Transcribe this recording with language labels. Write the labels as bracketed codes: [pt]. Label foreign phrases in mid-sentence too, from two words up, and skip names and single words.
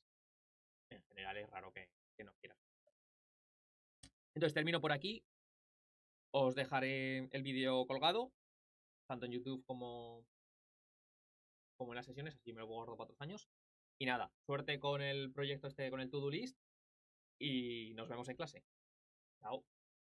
[es] En general es raro que no quieras. Entonces termino por aquí. Os dejaré el vídeo colgado, tanto en YouTube como en las sesiones, así me lo guardo para otros años. Y nada, suerte con el proyecto con el [en] to-do list [es] y nos vemos en clase. Chao.